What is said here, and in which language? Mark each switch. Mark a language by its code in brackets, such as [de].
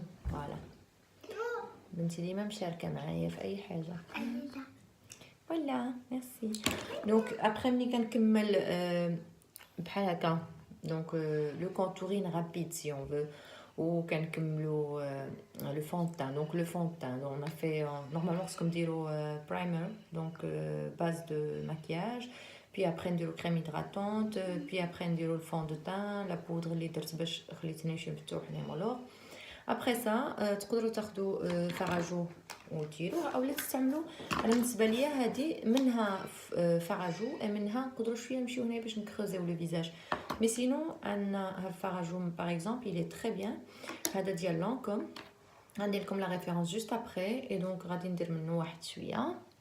[ar] فوالا بنتي ديما مشاركه معايا في اي حاجه. فوالا ميرسي. دونك ابخي ملي كنكمل بحال هكا دونك لو كونتورين رابيد سي اون فو وكنكملوا لو فون de teint. [fr] Donc le fond de teint, on a fait normalement ce comme dire primer, donc base de maquillage, puis après نديرو crème hydratante, puis après نديرو le fond de teint, la poudre [ar] اللي درت باش خليتني شي مفتوح [fr] لي مولور. [ar] ابخي سا تقدروا تاخذوا فراجو وديروه اولا تستعملوا. انا بالنسبه ليا هذه منها فراجو منها نقدروا شويه نمشيو هنا باش نكروزيو لو فيزاج. مي سينو عندنا هاد الفراجو باغ اكزومبل [fr] il est très bien. [ar] هذا ديال لونكوم غندير لكم لا ريفيرونس جوست ابري اي دونك غادي ندير منه واحد شويه.